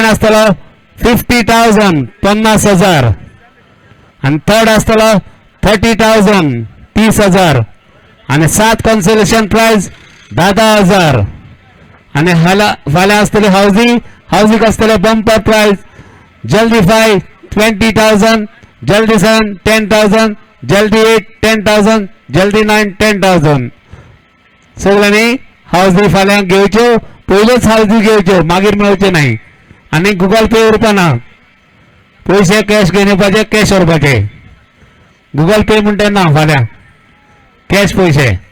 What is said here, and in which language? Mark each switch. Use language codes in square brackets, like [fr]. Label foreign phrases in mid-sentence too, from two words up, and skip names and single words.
[kok] आसतलो 50,000 50,000 आणि थर्ड आसतलो 30,000 30,000 आणि 7 [en] consolation prize [kok] 10,000 आणि फाल्यां आसतली हावजीक आसतले [en] bumper prize [kok] जल्दी 5 20,000 जल्दी 7 10,000 जल्दी 8 10,000 जल्दी 9 10,000 सगळ्यांनी हावजी फाल्यां घेवच्यो पयलेच हावजी घेवच्यो मागीर मेळच्यो नाही आणि गुगल पे उरपाना पैसे कॅश घेवन येवपाचे कॅश व्हरपाचे गुगल पे म्हणटा ना फाल्यां कॅश पैसे